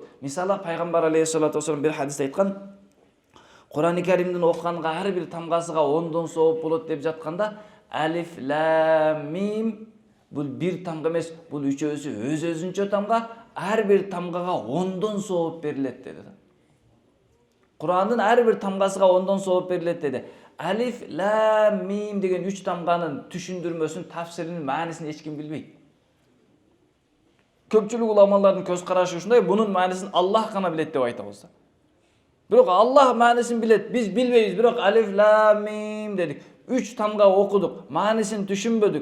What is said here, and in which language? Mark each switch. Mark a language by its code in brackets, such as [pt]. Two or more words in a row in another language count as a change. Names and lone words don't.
[ky] Мисалы пайгамбар [ar] عليه الصلاة والسلام [ky] бир хадисте айткан, Кур'ан-ы Каримдин окуганга ар бир тамгасыга 10дон сооп болот деп жатканда, [ar] ألف لام ميم [ky] бул бир тамга эмес, бул үчөөсү өз-өзүнчө тамга, ар бир тамгага 10дон сооп берилет деди. Кур'андын ар бир тамгасыга 10дон сооп берилет деди. [ar] ألف لام ميم [ky] деген 3 тамганын түшүндүрмөсүн, тафсиринин маанисин эч ким билбейт. Көпчүлүк уламалардын көз карашы ушундай, бунун маанисин Аллах гана билет деп айтабыз. Бирок Аллах маанисин билет, биз билбейбиз, бирок [ar] ألف لام ميم [ky] дедик. 3 тамга окудук, маанисин түшүнбөдүк.